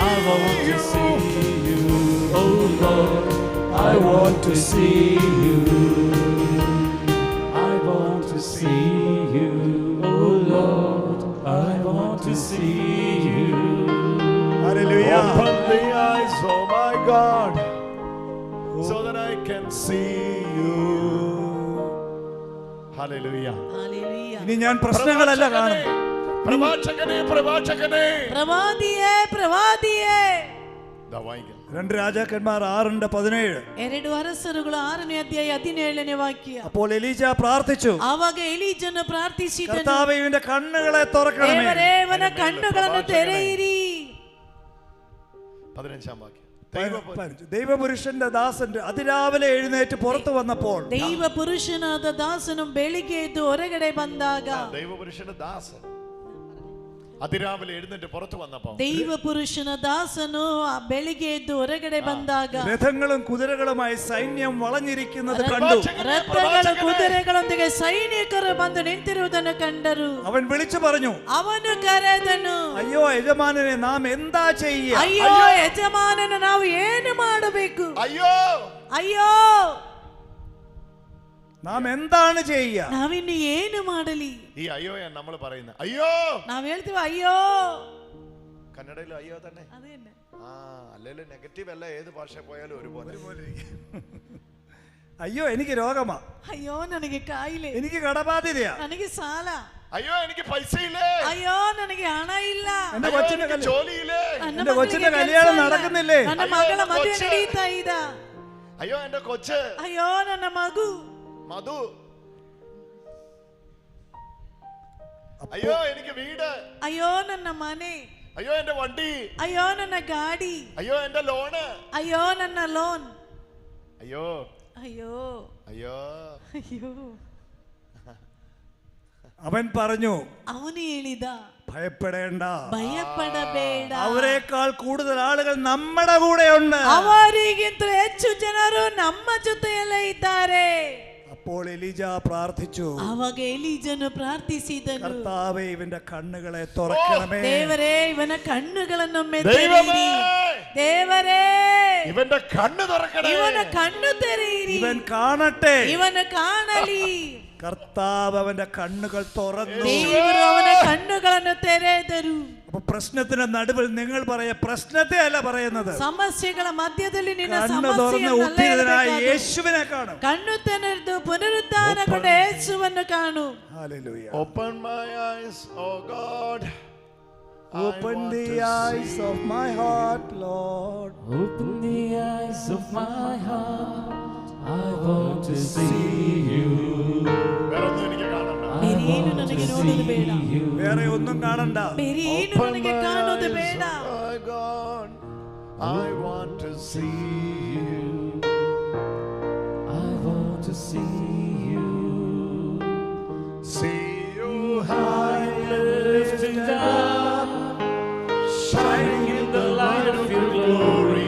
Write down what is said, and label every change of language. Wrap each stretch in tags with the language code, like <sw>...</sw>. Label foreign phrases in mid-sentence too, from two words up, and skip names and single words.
<en>I want to see you, oh Lord, I want to see you, I want to see you, oh Lord, I want to see you. see you. Hallelujah. Hallelujah.</en> <ml>ഇനി ഞാൻ പ്രശ്നങ്ങളല്ല കാണും. പ്രവാചകനെ പ്രവാചകനെ</ml> <kn>ಪ್ರವಾದಿಯೇ ಪ್ರವಾದಿಯೇ.</kn> <ml>ദാ വായിക്കാം. 2 രാജാക്കന്മാർ 6:17.</ml> <kn>2 ಅರಸರುಗಳು 6ನೇ ಅಧ್ಯಾಯ 17ನೇ ವಾಕ್ಯ.</kn> <ml>അപ്പോൾ എലീജ പ്രാർത്ഥിച്ചു.</ml> <kn>ಆವಾಗ ಎಲೀಜನು ಪ್ರಾರ್ಥಿಸಿದನು,</kn> <ml>കർത്താവേ ഇവന്റെ കണ്ണുകളെ തുറക്കണമേ.</ml> <kn>ದೇವರೇ ಇವನ ಕಣ್ಣುಗಳನ್ನು ತೆರೆಯಿರಿ.</kn> <ml>15ാം വാക്യം. ദൈവപുരുഷന്റെ ദാസൻ അതിരാവിലെ എഴുന്നേറ്റ് പുറത്തു വന്നപ്പോൾ,</ml> <kn>ದೈವ ಪುರುಷನಾದ ದಾಸನು ಬೆಳಿಗ್ಗೆ ಎದ್ದು ಹೊರಗಡೆ ಬಂದಾಗ,</kn> <ml>ദൈവപുരുഷന്റെ ദാസൻ അതിരാവിലെ എഴുന്നേറ്റ് പുറത്തു വന്നപ്പോൾ,</ml> <kn>ದೈವ ಪುರುಷನ ದಾಸನು ಬೆಳಿಗ್ಗೆ ಎದ್ದು ಹೊರಗಡೆ ಬಂದಾಗ</kn> <ml>രഥങ്ങളും കുതിരകളുമായി സൈന്യം വളഞ്ഞിരിക്കുന്നത് കണ്ടു.</ml> <kn>ರಥಗಳು ಕುದುರೆಗಳೊಂದಿಗೆ ಸೈನಿಕರು ಬಂದು ನಿಂತಿರುವುದನ್ನು ಕಂಡರು.</kn> <ml>അവൻ വിളിച്ചു പറഞ്ഞു,</ml> <kn>ಅವನು ಕರೆದನು,</kn> <ml>അയ്യോ യജമാനനെ നാം എന്താ ചെയ്യുക?</ml> <kn>ಅಯ್ಯೋ ಯಜಮಾನನು ನಾವು ಏನು ಮಾಡಬೇಕು?</kn> <ml>അയ്യോ</ml> <kn>ಅಯ್ಯೋ</kn> <ml>നാം എന്താണ് ചെയ്യുക?</ml> <kn>ನಾವಿನ್ನು ಏನು ಮಾಡಲಿ?</kn> <ml>ഈ അയ്യോ നമ്മൾ പറയുന്നത് അയ്യോ,</ml> <kn>ನಾವ್ ಹೇಳ್ತೀವಿ ಅಯ್ಯೋ.</kn> <ml>കന്നഡയിൽ അയ്യോ തന്നെ.</ml> <kn>ಅದೇನೆ.</kn> <ml>അല്ലെങ്കിൽ നെഗറ്റീവ് അല്ല, ഏത് ഭാഷ പോയാലും ഒരുപോലെ. അയ്യോ എനിക്ക് രോഗമാ,</ml> <kn>ಅಯ್ಯೋ ನನಗೆ ಕಾಯಿಲೆ,</kn> <ml>എനിക്ക് കടബാധ്യതയാ,</ml> <kn>ನನಗೆ ಸಾಲ,</kn> <ml>അയ്യോ എനിക്ക് പൈസ ഇല്ലേ,</ml> <kn>ಅಯ್ಯೋ ನನಗೆ ಹಣ ಇಲ್ಲ,</kn> <ml>എന്റെ അയ്യോ കൊച്ചിന്റെ എനിക്ക് ജോലി ഇല്ലേ, എന്റെ കൊച്ചിന്റെ കല്യാണം നടക്കുന്നില്ലേ,</ml> <kn>ನನ್ನ ಮಗಳ ಮದುವೆ ನಡೀತಾ ಇದ,</kn> <ml>അയ്യോ എന്റെ കൊച്ച്,</ml> <kn>ಅಯ್ಯೋ ನನ್ನ ಮಗು</kn> <ml>മധു, അയ്യോ എനിക്ക് വീട്,</ml> <kn>ಅಯ್ಯೋ ನನ್ನ ಮನೆ,</kn> <ml>അയ്യോ എന്റെ വണ്ടി,</ml> <kn>ಅಯ್ಯೋ ನನ್ನ ಗಾಡಿ,</kn> <ml>അയ്യോ എന്റെ ലോണ്,</ml> <kn>ಅಯ್ಯೋ ನನ್ನ ಲೋನ್,</kn> <ml>അയ്യോ</ml> <kn>ಅಯ್ಯೋ</kn> <ml>അയ്യോ.</ml> <kn>ಅಯ್ಯೋ.</kn> <ml>അവൻ പറഞ്ഞു,</ml> <kn>ಅವನು ಹೇಳಿದ,</kn> <ml>ഭയപ്പെടേണ്ട,</ml> <kn>ಭಯಪಡಬೇಡ,</kn> <ml>അവരെക്കാൾ കൂടുതൽ ആളുകൾ നമ്മുടെ കൂടെയുണ്ട്.</ml> <kn>ಅವರಿಗಿಂತಲೂ ಹೆಚ್ಚು ಜನರು ನಮ್ಮ ಜೊತೆಯಲ್ಲೇ ಇದ್ದಾರೆ.</kn> <ml>അപ്പോൾ എലീജ പ്രാർത്ഥിച്ചു,</ml> <kn>ಆವಾಗ ಎಲೀಜನು ಪ್ರಾರ್ಥಿಸಿದನು,</kn> <ml>കർത്താവേ ഇവന്റെ കണ്ണുകളെ തുറക്കണമേ.</ml> <kn>ದೇವರೇ ಇವನ ಕಣ್ಣುಗಳನ್ನೊಮ್ಮೆ</kn> <ml>ദൈവമേ,</ml> <kn>ತೆರೆಯಿರಿ. ದೇವರೇ</kn> <ml>ഇവന്റെ കണ്ണ് തുറക്കണേ,</ml> <kn>ಇವನ ಕಣ್ಣು ತೆರೆಯಿರಿ,</kn> <ml>ഇവൻ കാണട്ടെ.</ml> <kn>ಇವನ ಕಾಣಲಿ.</kn> <ml>കർത്താവ് അവന്റെ കണ്ണുകൾ തുറന്നു.</ml> <kn>ದೇವರು ಅವನ ಕಣ್ಣುಗಳನ್ನು ತೆರೆದರು.</kn> <ml>അപ്പൊ പ്രശ്നത്തിന്റെ നടുവിൽ നിങ്ങൾ പറയാ, പ്രശ്നത്തെ അല്ല പറയുന്നത്,</ml> <kn>ಸಮಸ್ಯೆಗಳ ಮಧ್ಯದಲ್ಲಿ ನಿನ್ನ</kn> <ml>കണ്ണ് തുറന്ന് ഉദ്ധിതനായ യേശുവിനെ കാണും.</ml> <kn>ಕಣ್ಣು ತೆರೆದು ಪುನರುತ್ಥಾನಗೊಂಡ ಯೇಸುವನ್ನು ಕಾಣು.</kn> <en>Hallelujah. Open my eyes, oh God. Open the eyes of my heart, Lord. Open the eyes of my heart. I want to see you.</en> <ml>വേറൊന്നും എനിക്ക് കാണണ്ട,</ml> <kn>ಬೇರೆ ಏನು ನನಗೆ ನೋಡೋದು ಬೇಡ,</kn> <ml>വേറെ ഒന്നും കാണണ്ട.</ml> <kn>ಬೇರೆ ಏನು ನನಗೆ ಕಾಣೋದು ಬೇಡ.</kn> <en>oh God. I want to see you. I want to see you. See you high Lifted up, shining in the light of your glory.</en>